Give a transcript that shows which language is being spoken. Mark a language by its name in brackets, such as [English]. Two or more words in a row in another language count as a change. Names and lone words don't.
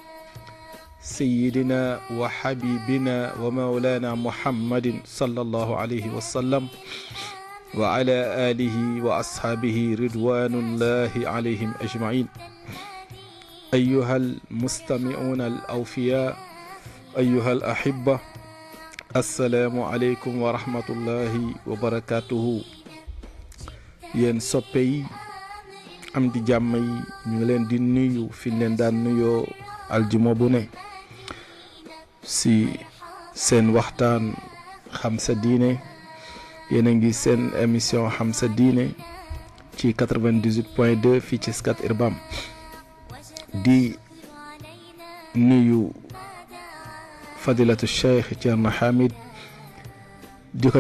[Arabic] سيدنا وحبيبنا ومولانا محمد صلى الله عليه وسلم وعلى آله وأصحابه رضوان الله عليهم أجمعين أيها المستمعون الأوفياء أيها الأحبة السلام عليكم ورحمة الله وبركاته [Wolof] yéen soppe yi am di jàmm yi ñu ngi leen di nuyu fi leen daan nuyoo aljuma bu ne si seen waxtaan xam sa diine yéen a ngi seen émission xam sa diine ci 98.2 fii ci Scat Urbam di nuyu fadilatu cheikh Thierno Hamid di ko